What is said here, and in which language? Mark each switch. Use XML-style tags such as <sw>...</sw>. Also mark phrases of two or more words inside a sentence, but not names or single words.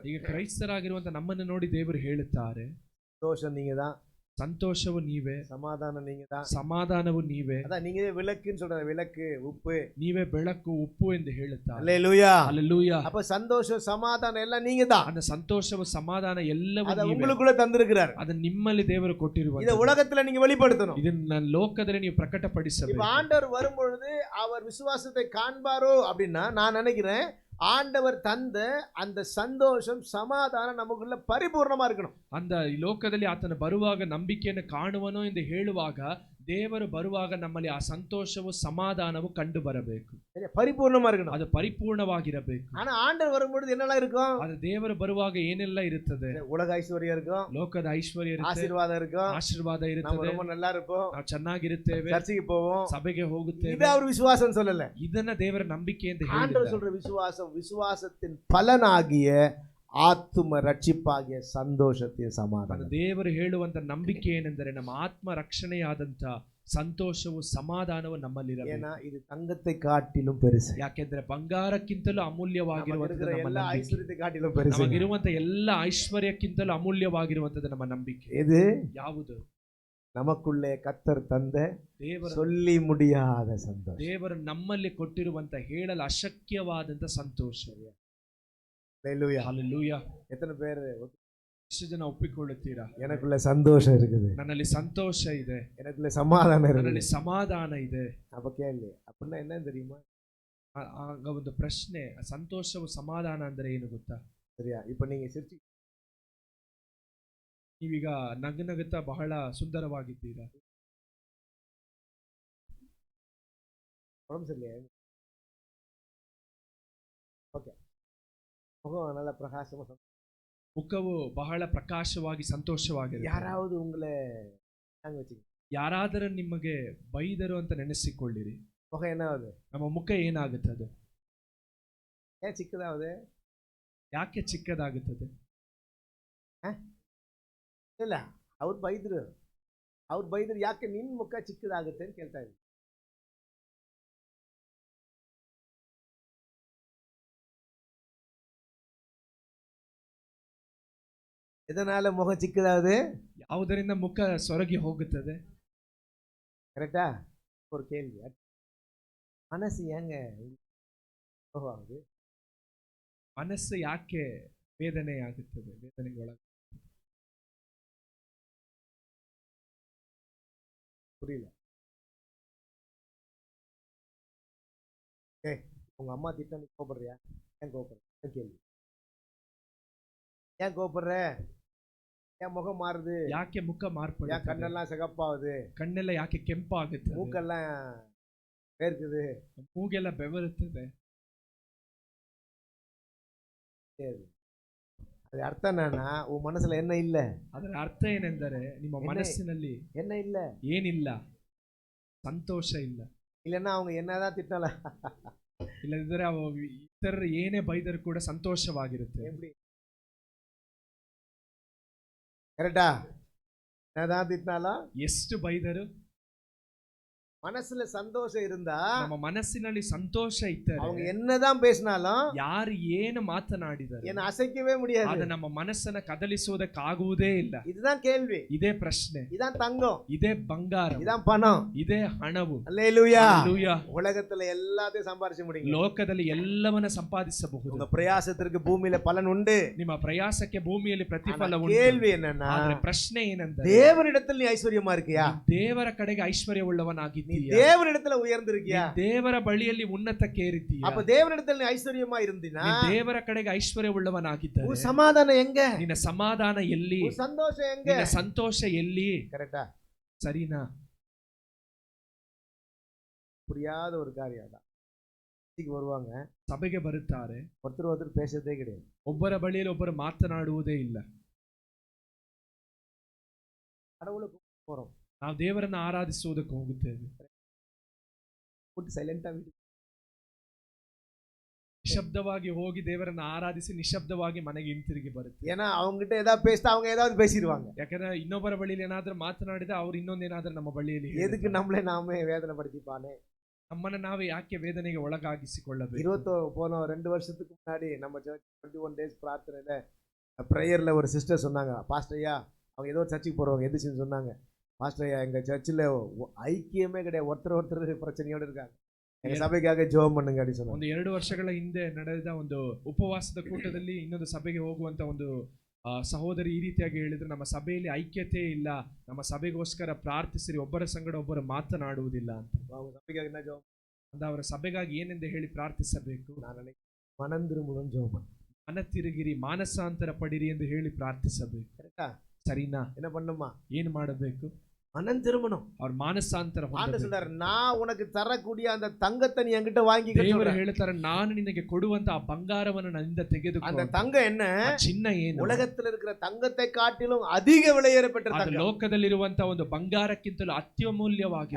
<kn>ಈಗ ಕ್ರೈಸ್ತರಾಗಿರುವಂತ ನಮ್ಮನ್ನು ನೋಡಿ ದೇವರು ಹೇಳುತ್ತಾರೆ,</kn> <ta>சந்தோஷம் நீங்க தான்,</ta> <kn>ಸಂತೋಷವು ನೀವೇ,</kn> <ta>சமாதானம் நீங்க தான்,</ta> <kn>ಸಮಾಧಾನವು ನೀವೇ,</kn> <ta>அதான் நீங்க விளக்குன்னு சொல்றாரு, விளக்கு உப்பு,</ta> <kn>ನೀವೇ ಬೆಳಕು ಉಪ್ಪು ಎಂದು ಹೇಳುತ್ತಾರೆ.</kn> <ta>அல்லேலூயா.</ta> <kn>ಹಲ್ಲೆಲೂಯಾ.</kn> <ta>அப்ப சந்தோஷம் சமாதானம் எல்லாம் நீங்க தான்.</ta> <kn>அந்த ಸಂತೋಷವು ಸಮಾಧಾನ ಎಲ್ಲವೂ</kn> <ta>அத</ta> <kn>ನೀವೇ.</kn> <ta>உங்களுக்குள்ள தந்திருக்கிறார்.</ta> <kn>ಅದನ್ನ ನಿಮ್ಮಲ್ಲಿ ದೇವರು</kn> <ta>இத</ta> <kn>ಕೊಟ್ಟಿರುವುದು.</kn> <ta>உலகத்துல நீங்க வெளிப்படுத்தணும்.</ta> <kn>ಇದನ್ನ ಲೋಕದಲ್ಲಿ ನೀವು</kn> <ta>இப்ப</ta> <kn>ಪ್ರಕಟಪಡಿಸಬೇಕು.</kn> <ta>ஆண்டவர் வரும்பொழுது அவர் விசுவாசத்தை காண்பாரோ அப்படின்னா நான் நினைக்கிறேன் ஆண்டவர் தந்த அந்த சந்தோஷம் சமாதானம் நமக்குள்ள பரிபூர்ணமா இருக்கணும்.</ta> <kn>அந்த ಲೋಕದಲ್ಲಿ ಆತನ ಬರುವಾಗ ನಂಬಿಕೆಯನ್ನು ಕಾಣುವನೋ ಎಂದು ಹೇಳುವಾಗ ದೇವರು ಬರುವಾಗ ನಮ್ಮಲ್ಲಿ ಆ ಸಂತೋಷವು ಸಮಾಧಾನವು ಕಂಡು ಬರಬೇಕು.</kn> <ta>சரியா? பரிபூர்ணமா இருக்கணும்.</ta> <kn>ಅದು ಪರಿಪೂರ್ಣವಾಗಿರಬೇಕು.</kn> <ta>ஆனா ஆண்டவர் வரும்பொழுது என்னெல்லாம் இருக்கும்?</ta> <kn>ಅದು ದೇವರು ಬರುವಾಗ ಏನೆಲ್ಲ ಇರುತ್ತದೆ?</kn> <ta>உலக ஐஸ்வர்யம் இருக்கும்,</ta> <kn>ಲೋಕದ ಐಶ್ವರ್ಯ ಇರುತ್ತೆ,</kn> <ta>ஆசீர்வாதம் இருக்கும்,</ta> <kn>ಆಶೀರ್ವಾದ</kn> <ta>நம்ம</ta> <kn>ಇರುತ್ತದೆ,</kn> <ta>ரொம்ப நல்லா இருப்போம்,</ta> <kn>ನಾವು ಚೆನ್ನಾಗಿರುತ್ತೇವೆ,</kn> <ta>சர்ச்சுக்கு போவோம்.</ta> <kn>ಸಭೆಗೆ ಹೋಗುತ್ತೇವೆ.</kn> <ta>இது அவர் விசுவாசம் சொல்லல.</ta> <kn>ಇದನ್ನ ದೇವರ ನಂಬಿಕೆ ಎಂದು</kn> <ta>ஆண்டவர்</ta> <kn>ಹೇಳಿದ್ದಾರೆ.</kn> <ta>சொல்ற விசுவாசம் விசுவாசத்தின் பலனாகிய ஆத்தும ரட்சிப்பாகிய சந்தோஷத்தின்</ta> <kn>ಅದು</kn> <ta>சமாதானம்.</ta> <kn>ದೇವರು ಹೇಳುವಂತ ನಂಬಿಕೆ ಏನೆಂದರೆ ನಮ್ಮ ಆತ್ಮ ರಕ್ಷಣೆಯಾದಂತ ಸಂತೋಷವು ಸಮಾಧಾನವು ನಮ್ಮಲ್ಲಿರಬೇಕು.</kn> <ta>ஏன்னா இது தங்கத்தை காட்டிலும் பெருசு.</ta> <kn>ಯಾಕೆಂದ್ರೆ ಬಂಗಾರಕ್ಕಿಂತಲೂ ಅಮೂಲ್ಯವಾಗಿರುವಂತದ್ದು</kn> <ta>இருக்கிற</ta> <kn>ನಮ್ಮ</kn> <ta>எல்லா</ta> <kn>ನಂಬಿಕೆ.</kn> <ta>ஐஸ்வர்யத்தை காட்டிலும் பெருசு.</ta> <kn>ನಮಗಿರುವಂತ ಎಲ್ಲ ಐಶ್ವರ್ಯಕ್ಕಿಂತಲೂ ಅಮೂಲ್ಯವಾಗಿರುವಂತದ್ದು ನಮ್ಮ ನಂಬಿಕೆ.</kn> <ta>இது</ta> <kn>ಯಾವುದು?</kn> <ta>நமக்குள்ளே கத்தர் தந்த</ta> <kn>ದೇವರ</kn> <ta>சொல்லி முடியாத சந்தோஷம்.</ta> <kn>ದೇವರು ನಮ್ಮಲ್ಲಿ ಕೊಟ್ಟಿರುವಂತ ಹೇಳಲು ಅಶಕ್ಯವಾದಂತ ಸಂತೋಷ.</kn> <ta>அல்லேலூயா.</ta> <kn>ಹಲ್ಲೆಲೂಯಾ.</kn> <ta>எத்தனை பேர்</ta> <kn>ಎಷ್ಟು ಜನ ಒಪ್ಪಿಕೊಳ್ಳುತ್ತೀರಾ?</kn> <ta>எனக்குள்ள சந்தோஷம் இருக்குது,</ta> <kn>ನನ್ನಲ್ಲಿ ಸಂತೋಷ ಇದೆ,</kn> <ta>எனக்குள்ள சமாதானம்</ta> <kn>ನನ್ನಲ್ಲಿ</kn> <ta>இருக்குது.</ta> <kn>ಸಮಾಧಾನ ಇದೆ.</kn> <ta>அப்ப கேள்வி அப்படின்னா என்ன தெரியுமா?</ta> <kn>ಆಗ ಒಂದು ಪ್ರಶ್ನೆ, ಸಂತೋಷವು ಸಮಾಧಾನ ಅಂದ್ರೆ ಏನು ಗೊತ್ತಾ?</kn> <ta>சரியா? இப்ப நீங்க சிரிச்சு</ta> <kn>ನೀವೀಗ ನಗುತ್ತಾ ಬಹಳ ಸುಂದರವಾಗಿದ್ದೀರಾ.</kn> <ta>உடம்பு சரியில்லையா? ஓகே, முகம் நல்ல பிரகாசமா</ta> <kn>ಮುಖವು ಬಹಳ ಪ್ರಕಾಶವಾಗಿ ಸಂತೋಷವಾಗಿದೆ.</kn> <ta>யாராவது உங்களை வச்சுக்க</ta> <kn>ಯಾರಾದರೂ ನಿಮಗೆ ಬೈದರು ಅಂತ ನೆನೆಸಿಕೊಳ್ಳಿರಿ,</kn> <ta>முகம் என்ன ஆகுது?</ta> <kn>ನಮ್ಮ ಮುಖ ಏನಾಗುತ್ತದೆ?</kn> <ta>ஏன் சிக்கலாகுது?</ta> <kn>ಯಾಕೆ ಚಿಕ್ಕದಾಗುತ್ತದೆ? ಇಲ್ಲ, ಅವ್ರು ಬೈದ್ರು ಯಾಕೆ ನಿನ್ ಮುಖ ಚಿಕ್ಕದಾಗುತ್ತೆ ಅಂತ ಕೇಳ್ತಾ ಇದ್ರು.</kn> <ta>எதனால முகம் சிக்கதாகுது?</ta> <kn>ಯಾವುದರಿಂದ ಮುಖ ಸೊರಗಿ ಹೋಗುತ್ತದೆ?</kn> <ta>கரெக்டா? ஒரு கேள்வி, மனசு ஏங்க ஆகுது?</ta> <kn>ಮನಸ್ಸು ಯಾಕೆ ವೇದನೆ ಆಗುತ್ತದೆ? ವೇದನೆಗೊಳಗ</kn> <ta>புரியல. உங்க அம்மா திட்ட நீ கோபப்படுறியா? ஏன் கோபப்படுற? கேள்வி, ஏன் கோபப்படுற? ஏன் முகம் மாறுது?</ta> <kn>ಯಾಕೆ ಮುಖ</kn> <ta>ஏன்</ta> <kn>ಮಾರ್ಪಡುತ್ತದೆ?</kn> <ta>கண்ணெல்லாம் சிகப்பாகுது?</ta> <kn>ಕಣ್ಣೆಲ್ಲ ಯಾಕೆ ಕೆಂಪಾಗುತ್ತದೆ?</kn> <ta>மூக்கெல்லாம் வேர்க்குது?</ta> <kn>ಮೂಗೆಲ್ಲ ಬೆವರುತ್ತದೆ.</kn> <ta>சரி, அது அர்த்தம் என்னன்னா உன் மனசுல என்ன இல்ல?</ta> <kn>ಅದರ ಅರ್ಥ ಏನೆಂದರೆ ನಿಮ್ಮ ಮನಸ್ಸಿನಲ್ಲಿ</kn> <ta>என்ன இல்ல?</ta> <kn>ಏನಿಲ್ಲ, ಸಂತೋಷ ಇಲ್ಲ.</kn> <ta>இல்லைன்னா அவங்க என்னதான் திட்டல,</ta> <kn>ಇಲ್ಲದಿದ್ದರೆ ಇತರರು ಏನೇ ಬೈದರೂ ಕೂಡ ಸಂತೋಷವಾಗಿರುತ್ತೆ.</kn> <ta>எப்படி? கரெக்டா? என்னதான் திட்டினாலும்</ta> <kn>ಎಷ್ಟು ಬೈದರು</kn> <ta>மனசுல சந்தோஷம் இருந்தா</ta> <kn>ನಮ್ಮ ಮನಸ್ಸಿನಲ್ಲಿ ಸಂತೋಷ ಇದ್ದರೆ</kn> <ta>அவங்க என்னதான் பேசினாலும்</ta> <kn>ಯಾರು ಏನು ಮಾತನಾಡಿದರು</kn> <ta>என்ன ಅಸைக்கவே முடியாது.</ta> <kn>ಅದು ನಮ್ಮ ಮನಸ್ಸನ್ನ ಕದಲಿಸುವುದಕ್ಕಾಗುವುದೇ ಇಲ್ಲ.</kn> <ta>இதுதான் கேள்வி,</ta> <kn>ಇದೇ ಪ್ರಶ್ನೆ,</kn> <ta>இதான் தங்கம்,</ta> <kn>ಇದೇ ಬಂಗಾರ,</kn> <ta>இதான் பணம்.</ta> <kn>ಇದೇ ಹಣವು.</kn> <ta>அல்லேலூயா.</ta> <kn>ಹಲ್ಲೆಲೂಯಾ.</kn> <ta>உலகத்துல எல்லாத்தையும் சம்பாரிச்சு முடியும்.</ta> <kn>ಲೋಕದಲ್ಲಿ ಎಲ್ಲವನ್ನ ಸಂಪಾದಿಸಬಹುದು.</kn> <ta>உங்க பிரயாசத்திற்கு பூமியில பலன் உண்டு.</ta> <kn>ನಿಮ್ಮ ಪ್ರಯಾಸಕ್ಕೆ ಭೂಮಿಯಲ್ಲಿ ಪ್ರತಿಫಲ ಉಂಟು.</kn> <ta>கேள்வி என்னன்னா,</ta> <kn>ಆದ್ರೆ ಪ್ರಶ್ನೆ ಏನೆಂದರೆ,</kn> <ta>தேவனிடத்தில் நீ ஐஸ்வர்யமா இருக்கியா?</ta> <kn>ದೇವರ ಕಡೆಗೆ</kn> <ta>நீ</ta> <kn>ಐಶ್ವರ್ಯವುಳ್ಳವನಾಗಿದ್ದೀಯಾ?</kn> <ta>தேவனிடத்துல உயர்ந்திருக்கியா?</ta> <kn>ದೇವರ ಬಳಿಯಲ್ಲಿ ಉನ್ನತಕ್ಕೇರಿದ್ದೀಯಾ?</kn> <ta>அப்ப தேவனிடத்தில் நீ ஐஸ்வர்யமா இருந்தினா</ta> <kn>ನೀ ದೇವರ ಕಡೆಗೆ ಐಶ್ವರ್ಯವುಳ್ಳವನಾಗಿದ್ದರೆ</kn> <ta>உன் சமாதானம் எங்க?</ta> <kn>ನಿನ್ನ ಸಮಾಧಾನ ಎಲ್ಲಿ?</kn> <ta>உன் சந்தோஷம் எங்க?</ta> <kn>ನಿನ್ನ ಸಂತೋಷ ಎಲ್ಲಿ?</kn> <ta>கரெக்டா?</ta> <kn>ಸರಿನಾ?</kn> <ta>புரியாத ஒரு காரியம் தான். இன்னைக்கு வருவாங்க,</ta> <kn>ಸಭೆಗೆ ಬರುತ್ತಾರೆ,</kn> <ta>ஒருத்தர் பேசுறதே கிடையாது.</ta> <kn>ಒಬ್ಬರ ಬಳಿಯಲ್ಲಿ ಒಬ್ಬರು ಮಾತನಾಡುವುದೇ ಇಲ್ಲ.</kn> <ta>கடவுளுக்கு போறோம்,</ta> <kn>ನಾವು ದೇವರನ್ನ ಆರಾಧಿಸುವುದಕ್ಕೆ ಹೋಗುತ್ತೇವೆ,</kn> <ta>போட்டு சைலண்டா</ta> <kn>ನಿಶಬ್ದವಾಗಿ ಹೋಗಿ ದೇವರನ್ನ ಆರಾಧಿಸಿ ನಿಶಬ್ದವಾಗಿ ಮನೆಗೆ ಹಿಂತಿರುಗಿ ಬರುತ್ತೆ.</kn> <ta>ஏன்னா அவங்க கிட்ட ஏதாவது பேசிட்டா அவங்க ஏதாவது பேசிடுவாங்க.</ta> <kn>ಯಾಕಂದ್ರೆ ಇನ್ನೊಬ್ಬರ ಬಳಿಯಲ್ಲಿ ಏನಾದ್ರೂ ಮಾತನಾಡಿದ ಅವ್ರು ಇನ್ನೊಂದೇನಾದ್ರೂ ನಮ್ಮ ಬಳಿಯಲ್ಲಿ</kn> <ta>எதுக்கு நம்மளே நாமே வேதனை படுத்திப்பானே?</ta> <kn>ನಮ್ಮನ್ನ ನಾವೇ ಯಾಕೆ ವೇದನೆಗೆ ಒಳಗಾಗಿಸಿಕೊಳ್ಳಬೇಕು?</kn> <ta>2 வருஷத்துக்கு முன்னாடி நம்ம சர்ச் 21 days பிரார்த்தனையில ப்ரேயர்ல ஒரு சிஸ்டர் சொன்னாங்க, பாஸ்டர் ஐயா, அவங்க ஏதோ சர்ச்சுக்கு போறவங்க எதிர்த்து சொன்னாங்க, பாஸ்டர் ஐயா எங்க சர்ச்சில் ஐக்கியமே கிடையாது, ஒருத்தர் பிரச்சனையோடு இருக்காங்க, எங்க சபைக்காக ஜெபம் பண்ணுங்க அப்படி சொன்னாங்க.</ta> <kn>ಒಂದು 2 ವರ್ಷಗಳ ಹಿಂದೆ ನಡೆದ ಒಂದು ಉಪವಾಸದ ಕೂಟದಲ್ಲಿ ಇನ್ನೊಂದು ಸಭೆಗೆ ಹೋಗುವಂತ ಒಂದು ಸಹೋದರಿ ಈ ರೀತಿಯಾಗಿ ಹೇಳಿದ್ರು, ನಮ್ಮ ಸಭೆಯಲ್ಲಿ ಐಕ್ಯತೆ ಇಲ್ಲ, ನಮ್ಮ ಸಭೆಗೋಸ್ಕರ ಪ್ರಾರ್ಥಿಸಿರಿ, ಒಬ್ಬರ ಸಂಗಡ ಒಬ್ಬರು ಮಾತನಾಡುವುದಿಲ್ಲ ಅಂತ.</kn> <ta>அவங்க சபைக்காக என்ன ஜெபம்?</ta> <kn>ಅಂದ ಅವರ ಸಭೆಗಾಗಿ ಏನೆಂದು ಹೇಳಿ ಪ್ರಾರ್ಥಿಸಬೇಕು?</kn> <ta>நான் மனம் திரும்பணும் ஜெபம் பண்ணு,</ta> <kn>ಮನ ತಿರುಗಿರಿ, ಮಾನಸಾಂತರ ಪಡಿರಿ ಎಂದು ಹೇಳಿ ಪ್ರಾರ್ಥಿಸಬೇಕು.</kn> <ta>கரெக்டா?</ta> <kn>ಸರಿನಾ?</kn> <ta>என்ன பண்ணுமா?</ta> <kn>ಏನು ಮಾಡಬೇಕು?</kn> <ta>மனம் திரும்பணும்.</ta> <kn>ಅವ್ರ ಮಾನಸಾಂತರ</kn> <ta>ஆண்டவர் சொல்றாரு, நான் உனக்கு தரக்கூடிய அந்த தங்கத்தை நீ என்கிட்ட வாங்கிக்க</ta> <kn>ದೇವರು</kn> <ta>சொல்றாரு.</ta> <kn>ಹೇಳ್ತಾರೆ, ನಾನು ನಿನಗೆ ಕೊಡುವಂತ ಆ ಬಂಗಾರವನ್ನು ನನ್ನಿಂದ ತೆಗೆದುಕೋ.</kn> <ta>அந்த தங்கம் என்ன?</ta> <kn>ಚಿನ್ನ ಏನು?</kn> <ta>உலகத்தில் இருக்கிற தங்கத்தை காட்டிலும் அதிக விலையேறப்பட்ட</ta> <kn>ಅದು</kn> <ta>தங்கம்.</ta> <kn>ಲೋಕದಲ್ಲಿರುವಂತ ಒಂದು ಬಂಗಾರಕ್ಕಿಂತಲೂ ಅತ್ಯಮೂಲ್ಯವಾಗಿದೆ.</kn>